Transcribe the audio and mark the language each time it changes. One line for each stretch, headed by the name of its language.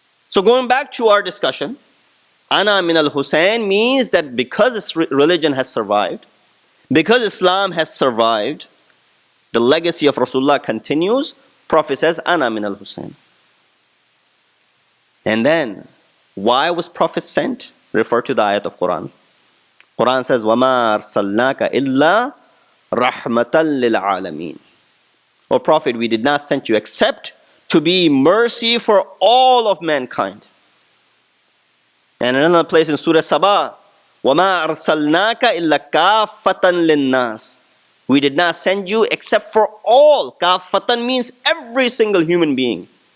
English: So going back to our discussion, Ana min al-Husayn means that because this religion has survived, because Islam has survived, the legacy of Rasulullah continues. Prophet says, Ana min al-Husayn. And then, why was Prophet sent? Refer to the ayat of Quran. Quran says,
Arabic: وَمَا أَرْسَلْنَاكَ إِلَّا رَحْمَةً لِلْعَالَمِينَ.
English: O Prophet, we did not send you except to be mercy for all of mankind. And in another place in Surah Sabah,
Arabic: وَمَا أَرْسَلْنَاكَ إِلَّا كَافَّةً لِلنَّاسِ.
English: We did not send you except for all. Kaffatan means every single human being.